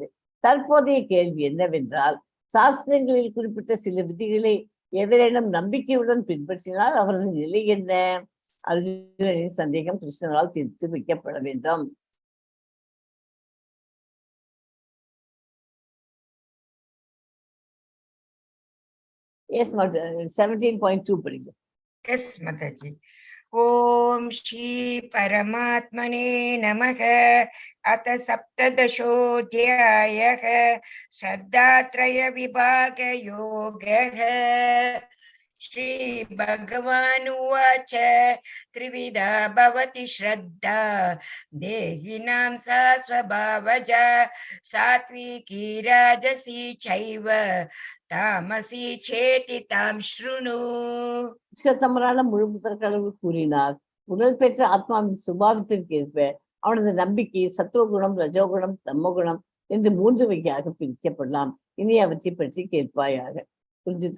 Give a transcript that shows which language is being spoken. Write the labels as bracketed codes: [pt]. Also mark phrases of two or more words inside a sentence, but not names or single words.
[ta] தற்போதைய கேள்வி என்னவென்றால், சாஸ்திரங்களில் குறிப்பிட்ட சில விதிகளை எவரேனும் நம்பிக்கையுடன் பின்பற்றினால் அவரது நிலை என்ன? அர்ஜுனனின் சந்தேகம் கிருஷ்ணனால் தீர்த்து வைக்கப்பட வேண்டும். Yes, 17.2 படிக்கும். [en] Yes, Mataji. [sa] ॐ श्री परमात्मने नमः. अथ सप्तदशोऽध्यायः. श्रद्धात्रय विभाग योगः. श्री भगवान् उवाच. त्रिविधा भवति श्रद्धा. देहिनां सास्वभावजा. सात्त्विकी राजसी चैव. तामसी चेति तां शृणु. [ta] தமரான முழு முதற்களவு கூறினார். முதல் பெற்ற ஆத்மாவின் சுபாவத்திற்கு ஏற்ப அவனது நம்பிக்கை சத்துவகுணம், ரஜோகுணம், தம்மகுணம் என்று 3 வகையாக பிரிக்கப்படலாம். இனி அவற்றை பற்றி கேட்பாயாக. புரிஞ்சுட்டா?